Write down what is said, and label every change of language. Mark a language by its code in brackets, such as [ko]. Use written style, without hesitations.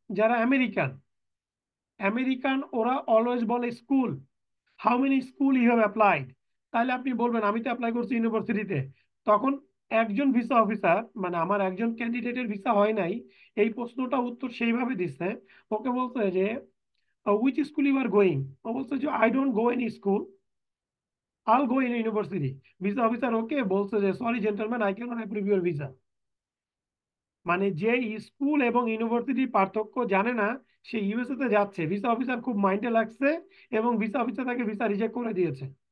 [bn] যারা আমেরিকান, ওরা অলওয়েজ বলে school. [en] How many school you have applied. [bn] তাহলে আপনি বলবেন আমি তো অ্যাপ্লাই করছি ইউনিভার্সিটিতে। তখন একজন ভিসা অফিসার, মানে আমার একজন ক্যান্ডিডেটের ভিসা হয় নাই, এই প্রশ্নটা উত্তর সেইভাবে দিচ্ছে। ওকে বলছে যে [en] which school you are going, [bn] ও বলছে যে [en] I don't go any school, I'll go in university. [bn] Visa officer ওকে বলছে যে [en] Sorry gentleman, I cannot approve your visa। [bn] মানে যে স্কুল এবং ইউনিভার্সিটি পার্থক্য জানে না, সে ইউএসএ তে যাচ্ছে। ভিসা অফিসার খুব মাইন্ডে লাগছে এবং ভিসা অফিসার তাকে ভিসা রিজেক্ট করে দিয়েছে।